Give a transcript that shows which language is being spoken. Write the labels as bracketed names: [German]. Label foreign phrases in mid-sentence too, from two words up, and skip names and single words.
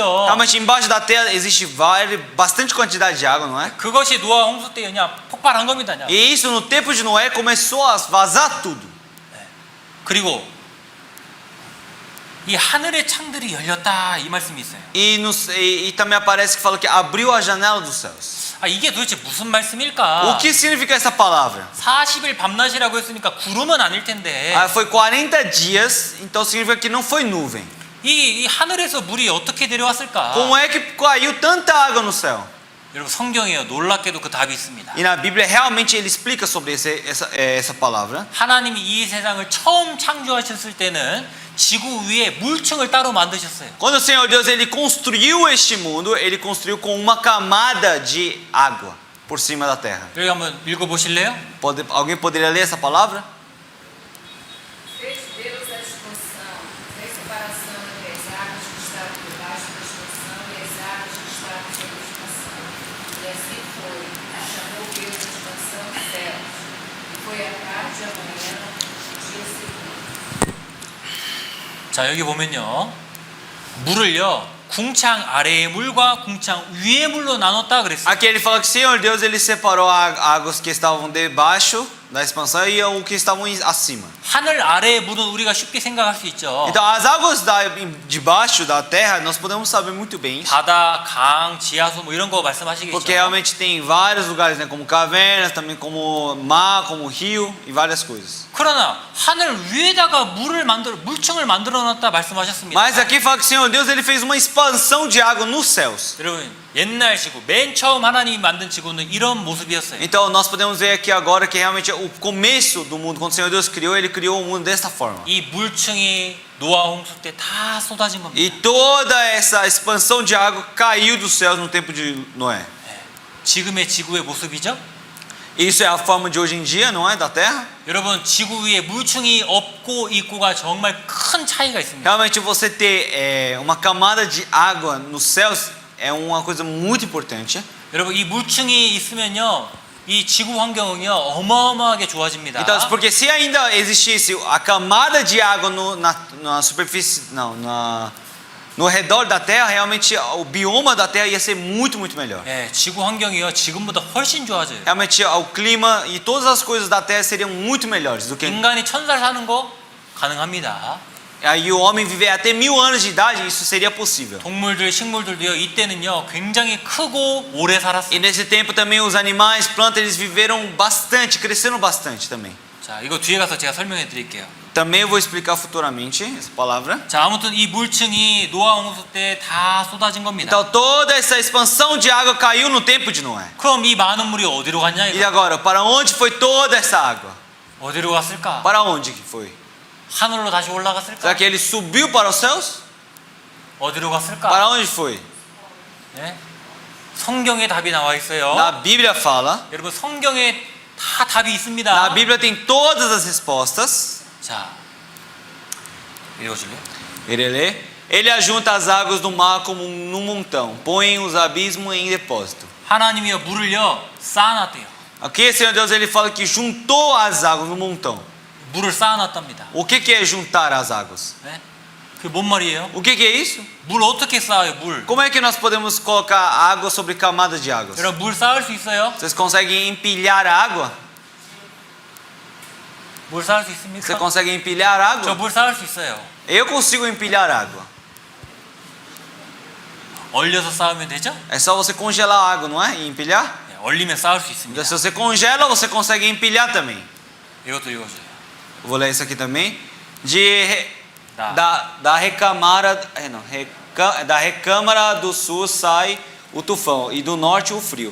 [Portuguese] Realmente embaixo da terra existe bastante quantidade de água, não é? [Korean] 그것이 노아 홍수 때 그냥 폭발한 겁니다. 그냥. [Portuguese] E isso no tempo de Noé começou a vazar tudo. [Korean] 그리고 이 하늘의 창들이 열렸다 이 말씀이 있어요. [Portuguese] E também aparece que fala que abriu a janela dos céus. [Korean] 이게 도대체 무슨 말씀일까? [Portuguese] O que significa essa palavra? [Korean] 40일 밤낮이라고 했으니까 구름은 아닐 텐데. [Portuguese] Foi 40 dias, então significa que não foi nuvem. [Korean] 이 하늘에서 물이 어떻게 내려왔을까? [Portuguese] Como é que caiu tanta água no céu? [Korean] 여러분 성경에요 놀랍게도 그 답이 있습니다. [Portuguese] E na Bíblia realmente ele explica sobre essa palavra. [Korean] 하나님이 이 세상을 처음 창조하셨을 때는 지구 위에 물층을 따로 만드셨어요. [Portuguese] Quando o Senhor Deus ele construiu este mundo, ele construiu com uma camada de água por cima da terra. [Korean] 여기 한번 읽어보실래요? [Portuguese] Alguém poderia ler essa palavra? Fez Deus a disposição, fez separação entre as águas que estava debaixo da expansão e as águas que estavam sob a expansão. E assim foi. Chamou Deus a expansão céus. E foi a tarde e a manhã, dia seguinte. [Korean] 자, 여기 보면요. 물을요. 궁창 아래의 물과 궁창 위의 물로 나눴다 그랬어요. [Portuguese] Aqui ele fala que o Senhor Deus ele separou águas que estavam debaixo da expansão e o que estavam acima. [Korean] 하늘 아래의 물은 우리가 쉽게 생각할 수 있죠. [Portuguese] Então as águas debaixo da terra nós podemos saber muito bem isso. [Korean] 바다, 강, 지하수 뭐 이런 거 말씀하시겠죠. [Portuguese] Porque realmente tem vários lugares, né, como cavernas, também como mar, como rio e várias coisas. [Korean] 그러나 하늘 위에다가 물층을 만들어 놨다 말씀하셨습니다. [Portuguese] Mas aqui fala que o Senhor Deus ele fez uma expansão de água nos céus. [Korean] 여러분 옛날 지구 맨 처음 하나님이 만든 지구는 이런 모습이었어요. [Portuguese] Então nós podemos ver aqui agora que realmente o começo do mundo, quando o Senhor Deus criou, ele criou o mundo desta forma. [Korean] 이 물층이 노아 홍수 때 다 쏟아진 겁니다. [Portuguese] E toda essa expansão de água caiu dos céus no tempo de Noé. [Korean] 지금의 지구의 모습이죠. [Portuguese] Isso é a forma de hoje em dia, não é, da terra? [Korean] 여러분 지구 위에 물층이 없고 있고가 정말 큰 차이가 있습니다. [Portuguese] Realmente você ter uma camada de água nos céus é uma coisa muito importante. [Korean] 여러분 이 물층이 있으면요 이 지구 환경은요 어마어마하게 좋아집니다. [Portuguese] Então, porque se ainda existisse a camada de água na superfície, no redor da terra, realmente o bioma da terra ia ser muito melhor. [Korean] 예, 지구 환경이요 지금보다 훨씬 좋아져요. [Portuguese] Realmente o clima e todas as coisas da terra seriam muito melhores do que. [Korean] 인간이 1000살 사는 거 가능합니다. [Portuguese] Aí o homem viver até 1000 anos de idade, isso seria possível. [Korean] 동물들, 식물들도요 이때는요 굉장히 크고 오래 살았어요. [Portuguese] E nesse tempo também os animais, plantas, eles viveram bastante, cresceram bastante também. [Korean] 자, 이거 뒤에 가서 제가 설명해 드릴게요. [Portuguese] Também eu vou explicar futuramente essa palavra. [Korean] 자, 아무튼 이 물층이 노아 홍수 때 다 쏟아진 겁니다. [Portuguese] Então toda essa expansão de água caiu no tempo de Noé. [Korean] 그럼 이 많은 물이 어디로 갔냐 [Portuguese] E [Korean] 이거? [Portuguese] agora, para onde foi toda essa água? [Korean] 어디로 갔을까? [Portuguese] Para onde que foi? [Korean] 하늘로 다시 올라갔을까? [Portuguese] Será que ele subiu para os céus? [Korean] 어디로 갔을까? [Portuguese] Para onde foi? [Korean] 네? 성경에 답이 나와 있어요. [Portuguese] Na Bíblia fala. [Korean] 여러분 성경에 다 답이 있습니다. [Portuguese] Na Bíblia tem todas as respostas. [Korean] 자, 읽어줄래요? [Portuguese] Ele lê. Ele ajunta as águas do mar como num montão, põe os abismos em depósito. [Korean] 하나님이요 물을요 쌓아놨대요. [Portuguese] Aqui, Senhor Deus, ele fala que juntou as águas no montão. [Korean] 물을 쌓아놨답니다. [Portuguese] O que é juntar as águas? [Korean] 네? 그게 뭔 말이에요? [Portuguese] O que é isso? [Korean] 물 어떻게 쌓아요? 물. [Portuguese] Como é que nós podemos colocar água sobre camadas de águas? [Korean] 여러분 물 쌓을 수 있어요? [Portuguese] Vocês conseguem empilhar a água? [Korean] 물 쌓을 수 [Portuguese] Você [Korean] 있습니까? [Portuguese] consegue empilhar água? [Korean] 저 물 쌓을 수 있어요. [Portuguese] Eu consigo empilhar água. [Korean] 얼려서 쌓으면 되죠? [Portuguese] É só você congelar a água, não é? E empilhar? [Korean] 네, 얼리면 쌓을 수 [Portuguese] Então, [Korean] 있습니다. [Portuguese] se você congela, você consegue empilhar também. [Korean] 이것도 읽어줘요. [Portuguese] Vou ler isso aqui também. Tá. Da recâmara do sul sai o tufão e do norte o frio.